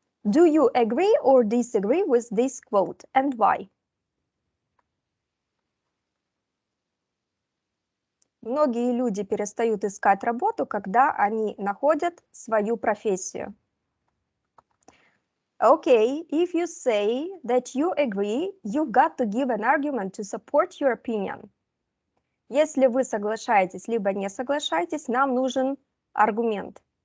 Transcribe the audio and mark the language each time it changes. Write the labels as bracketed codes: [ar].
[en] Do you agree or disagree with this quote, and why? [ru] Многие люди перестают искать работу, когда они находят свою профессию. [en] Okay, if you say that you agree, you've got to give an argument to support your opinion. [ru] Если вы соглашаетесь, либо не соглашаетесь, нам нужен аргумент.